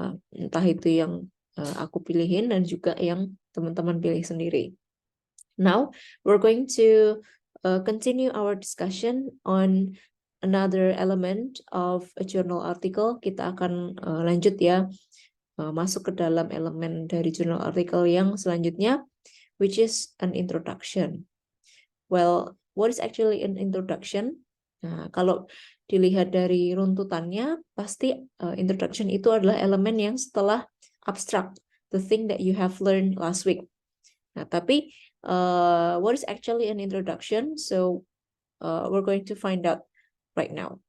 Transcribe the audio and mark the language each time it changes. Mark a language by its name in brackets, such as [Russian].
[Indonesian] Entah itu yang aku pilihin dan juga yang teman-teman pilih sendiri. [English] Now we're going to continue our discussion on another element of a journal article. [Indonesian] Kita akan lanjut ya, masuk ke dalam elemen dari journal article yang selanjutnya, [English] which is an introduction. Well, what is actually an introduction? [Indonesian] Nah, kalau dilihat dari runtutannya, pasti introduction itu adalah elemen yang setelah abstract, [English] the thing that you have learned last week. [Indonesian] Nah, tapi [English] what is actually an introduction? So, we're going to find out right now.